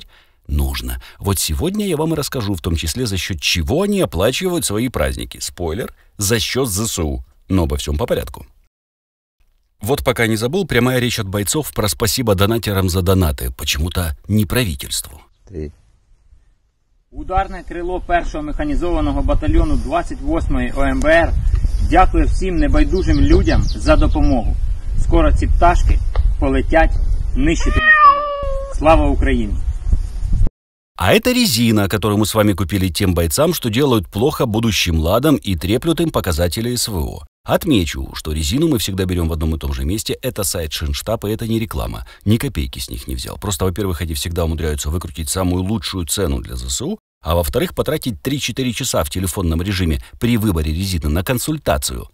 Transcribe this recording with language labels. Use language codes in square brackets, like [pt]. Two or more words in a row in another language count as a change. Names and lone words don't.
[ru] Нужно. Вот сегодня я вам и расскажу, в том числе за счет чего они оплачивают свои праздники. Спойлер, за счет ЗСУ. Но обо всем по порядку. Вот пока не забыл, прямая речь от бойцов про спасибо донатерам за донати, почему-то не правительству. [uk] Ударне крило 1-го механізованого батальйону 28-ї ОМБР дякує всім небайдужим людям за допомогу. Скоро ці пташки полетять нищити москалів. Слава Україні! [ru] А это резина, которую мы с вами купили тем бойцам, что делают плохо будущим ладам и треплют им показатели СВО. Отмечу, что резину мы всегда берем в одном и том же месте. Это сайт Шинштаба, и это не реклама. Ни копейки с них не взял. Просто, во-первых, они всегда умудряются выкрутить самую лучшую цену для ЗСУ, а во-вторых, потратить 3-4 часа в телефонном режиме при выборе резины на консультацию.